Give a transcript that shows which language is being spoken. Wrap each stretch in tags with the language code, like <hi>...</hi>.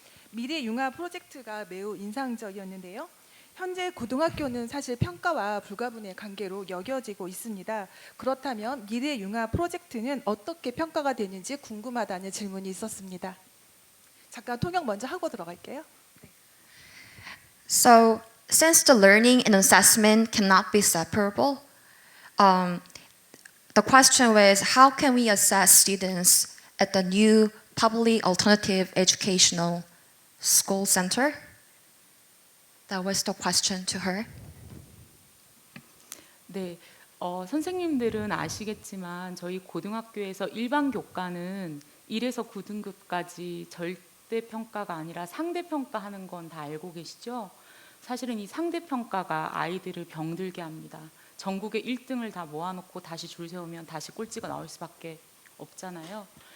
<ko>미래 융합 프로젝트가 매우 인상적이었는데요. 현재 고등학교는 사실 평가와 불가분의 관계로 여겨지고 있습니다. 그렇다면 미래 융합 프로젝트는 어떻게 평가가 되는지 궁금하다는 질문이 있었습니다. 잠깐 통역 먼저 하고 들어갈게요.</ko> <en>So, since the learning and assessment cannot be separable, the question was how can we assess students at the new public alternative educational school center? That was the question to her.</en> <ko>네, 선생님들은 아시겠지만 저희 고등학교에서 일반 교과는 1에서 9등급까지 절대 평가가 아니라 상대 평가하는 건 다 알고 계시죠? 사실은 이 상대 평가가 아이들을 병들게 합니다. 전국의 1등을 다 모아놓고 다시 줄 세우면 다시 꼴찌가 나올 수밖에 없잖아요.</ko>